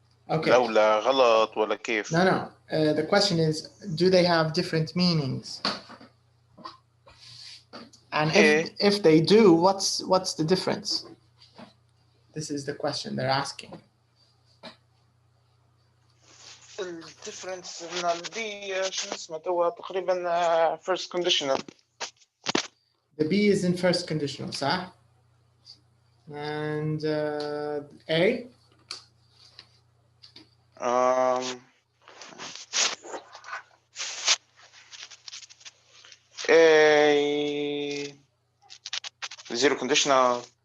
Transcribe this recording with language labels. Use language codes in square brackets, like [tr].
[en] Okay. [ar] لا غلط ولا كيف. [en] No. The question is, do they have different meanings? And if they do, what's the difference? This is the question they're asking. [ar] الديفرنس ان البي شنو اسمه توا تقريبا [en] first conditional. The B is in first conditional, صح? And A? A zero conditional.